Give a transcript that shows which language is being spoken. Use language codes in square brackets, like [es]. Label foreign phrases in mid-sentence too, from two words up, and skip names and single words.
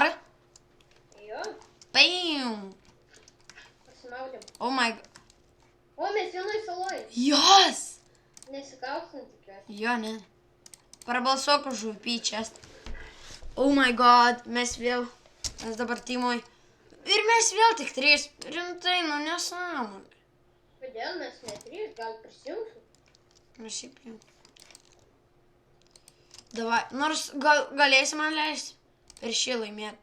[lt] Jo. Paim. Pasimaudėm. [en] Oh my god. [lt] O, mes vienoj saloj. Jos! Nesikaustam tikiuosi. Jo, ne. Prabalsuok už upyčias. [en] Oh my god, [lt] mes dabar timoj. Ir mes vėl tik 3. Rimtai, nesąmonė. Kodėl mes ne 3, gal prisijungsim? Šiaip jau. Davai, nors galėsi man leisti per šį laimėti.